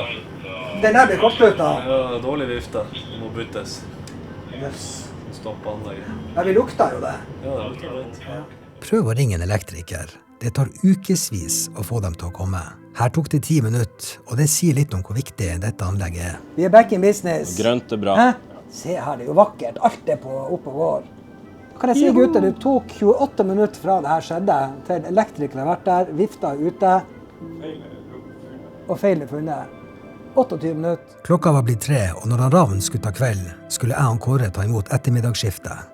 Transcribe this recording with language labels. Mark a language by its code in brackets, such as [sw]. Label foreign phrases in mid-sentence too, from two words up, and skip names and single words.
[no] Den der ble kortslutta? Ja, dårlig vifta. Det må byttes. Yes. Stopp anlegget. Ja, vi lukta jo det. Ja, det lukter litt. Ja. Prøv å ringe en elektriker. Det tar ukesvis å få dem til å komme. Her tok det 10 minutter, og det sier litt om hvor viktig dette anlegget er. Vi er [en] back in business. [no] Grønt er bra. Hæ? Se her, det er jo vakkert. Alt er oppe og går. Kan jeg si, gutter, det tok 28 minutter fra det her skjedde, til elektrikere har vært der, vifta ute, og feilen er funnet. 28 minutter. Klokka var blitt 3, og når han Ravn skulle ta kveld, skulle jeg og Kåre ta imot ettermiddagsskiftet.